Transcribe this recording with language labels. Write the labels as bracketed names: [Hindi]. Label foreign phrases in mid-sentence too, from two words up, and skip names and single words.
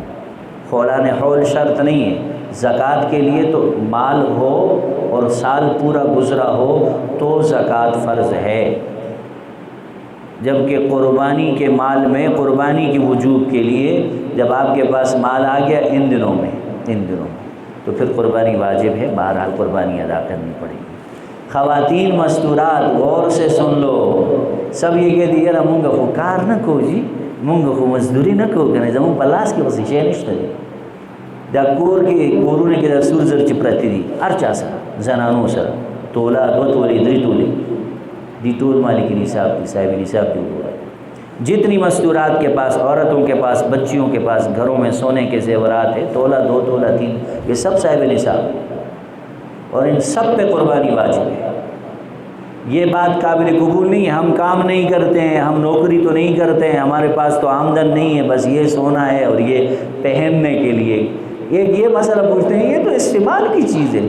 [Urdu] فولان حول شرط نہیں ہے، زکوٰۃ کے لیے تو مال ہو اور سال پورا گزرا ہو تو زکوٰۃ فرض ہے، جبکہ قربانی کے مال میں قربانی کی وجوب کے لیے جب آپ کے پاس مال آ گیا ان دنوں میں تو پھر قربانی واجب ہے، بہرحال قربانی ادا کرنی پڑے گی۔ خواتین مستورات غور سے سن لو، سب یہ کہہ دیے نا [Pashto] مونگا خو کار نہ کو جی، مونگا خو مزدوری نہ کو کرنے زمون پلاس کی بس شے نشته دی دا کور کې کورونه کې د سور زر چې پرتی دي هر چا سره زنانو سره تولا دو تولې درې تولې دی ټول مالک نصاب دی، صاحب نصاب دی۔ [Urdu] جتنی مستورات کے پاس، عورتوں کے پاس، بچیوں کے پاس گھروں میں سونے کے زیورات ہیں، تولا، 2 تولا، 3، یہ سب صاحب نصاب ہے اور ان سب پہ قربانی واجب ہے۔ یہ بات قابل قبول نہیں ہے، ہم کام نہیں کرتے ہیں، ہم نوکری تو نہیں کرتے ہیں، ہمارے پاس تو آمدن نہیں ہے، بس یہ سونا ہے اور یہ پہننے کے لیے ایک یہ مسئلہ پوچھتے ہیں، یہ تو استعمال کی چیز ہے۔